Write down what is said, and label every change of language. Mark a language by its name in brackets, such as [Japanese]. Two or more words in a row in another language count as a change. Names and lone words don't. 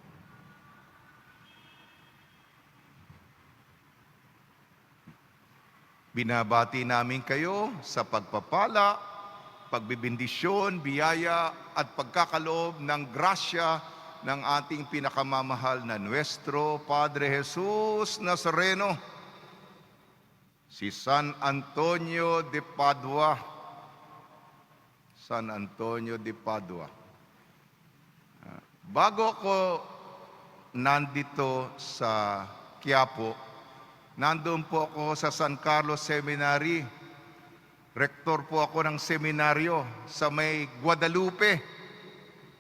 [Filipino] Binabati namin kayo sa pagpapala, pagbibindisyon, biyaya at pagkakaloob ng grasya ng ating pinakamamahal na Nuestro Padre Jesus Nazareno, si San Antonio de Padua. San Antonio de Padua. Bago ako nandito sa Quiapo, nandun po ako sa San Carlos Seminary. Rektor po ako ng seminaryo sa may Guadalupe.